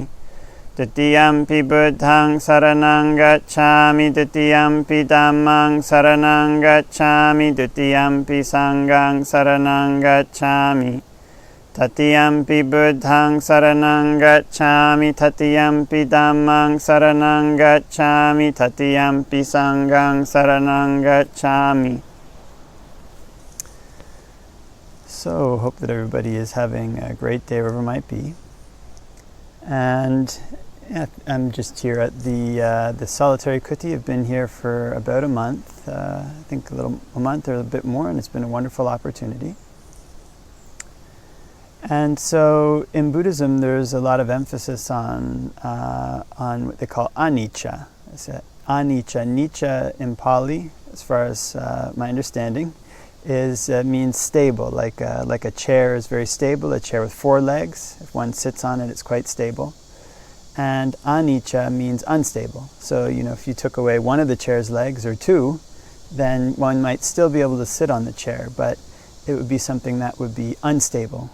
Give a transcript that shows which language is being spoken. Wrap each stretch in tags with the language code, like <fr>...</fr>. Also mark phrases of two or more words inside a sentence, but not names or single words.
<pi>Tatiyampi buddhaṃ saranang gacchāmi, tatiyampi dhammāṃ saranang gacchāmi, tatiyampi sanghaṃ saranang gacchāmi. Tatiyampi buddhaṃ saranang gacchāmi, tatiyampi dhammāṃ saranang gacchāmi, tatiyampi sanghaṃ saranang gacchāmi.</pi> <en>So, hope that everybody is having a great day wherever it might be. And yeah, I'm just here at the solitary kuti. I've been here for about a month, I think a month or a bit more, and it's been a wonderful opportunity. And so in Buddhism, there's a lot of emphasis on what they call anicca. Anicca, nicca in Pali, as far as my understanding, means stable. Like a chair is very stable. A chair with 4 legs. If one sits on it, it's quite stable. And anicca means unstable. So, if you took away one of the chair's legs or 2, then one might still be able to sit on the chair, but it would be something that would be unstable.</en>